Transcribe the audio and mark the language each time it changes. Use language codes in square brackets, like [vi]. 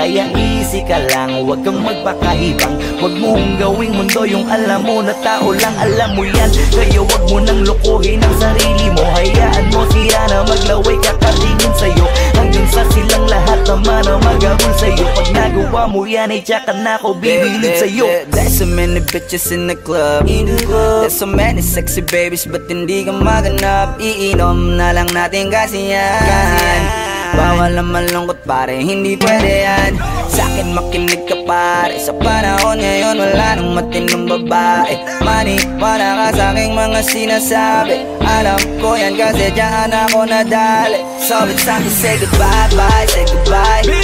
[tl] Kaya easy ka lang, huwag kang magpakahibang. Huwag mong gawing mundo yung alam mo na tao lang alam mo yan. Kaya huwag mo nang lukuhin ang sarili mo. Hayaan mo siya na maglaway kakatingin sa'yo. Hanggang sa silang lahat naman ang mag-abol sa'yo. Pag nagawa mo yan ay tsaka na ako bibilid sa'yo. [en] There's so many bitches in the club. There's so many sexy babies, [tl] but hindi ka maganap. Iinom na lang natin kasi yan. Bawal ang malungkot pare, hindi pwede yan. Sa'kin makinig ka pare, sa panahon ngayon wala nang matinong babae. Maniwala ka sa'king mga sinasabi. Alam ko yan kasi dyan ako nadali. [en] So it's time to say goodbye, bye, say goodbye.